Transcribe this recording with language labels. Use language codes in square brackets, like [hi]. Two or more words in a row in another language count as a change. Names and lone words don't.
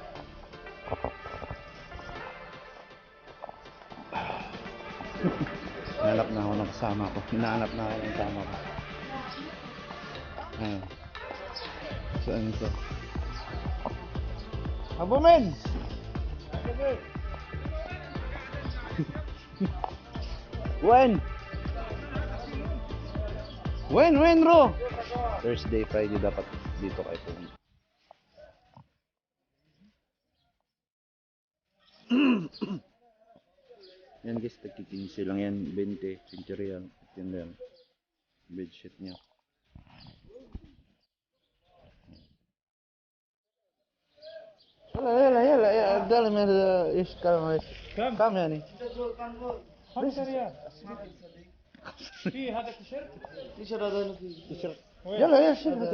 [tl] Hinahanap na ako ng kasama ko. Hinahanap na ako ng kasama ko. Ayun. Saan ito? [en] Abo men! When? When bro? Thursday, Friday [tl] dapat dito kayo pumunta. Yan guys, tagkikinsi lang yan, 20, 20 real. Yan lang, bedsheet niya. [ar] يلا ده من ايش كم كم يعني 5 ريال في هذا تيشيرت تيشيرت هذا تيشيرت يلا يا شيل هذا